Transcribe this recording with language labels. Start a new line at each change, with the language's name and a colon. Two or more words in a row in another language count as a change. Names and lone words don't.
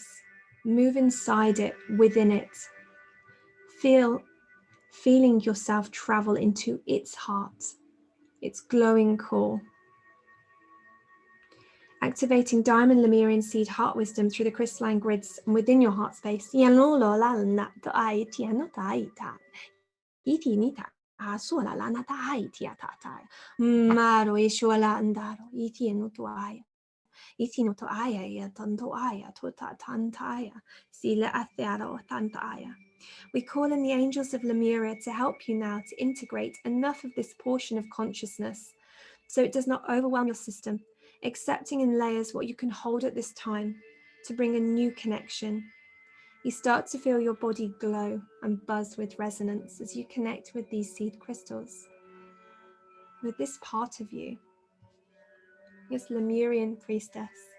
English: Move inside it, within it. Feeling yourself travel into its heart, its glowing core. Activating Diamond Lemurian Seed Heart Wisdom through the crystalline grids and within your heart space. Asula lana tai tia tatai. Maro ishola andaro itienu tuaya. Itino to aya ya tanto aya tota tantaya. Sila athiaro tantaya. We call in the angels of Lemuria to help you now to integrate enough of this portion of consciousness so it does not overwhelm your system, accepting in layers what you can hold at this time to bring a new connection. You start to feel your body glow and buzz with resonance as you connect with these seed crystals, with this part of you, this Lemurian priestess.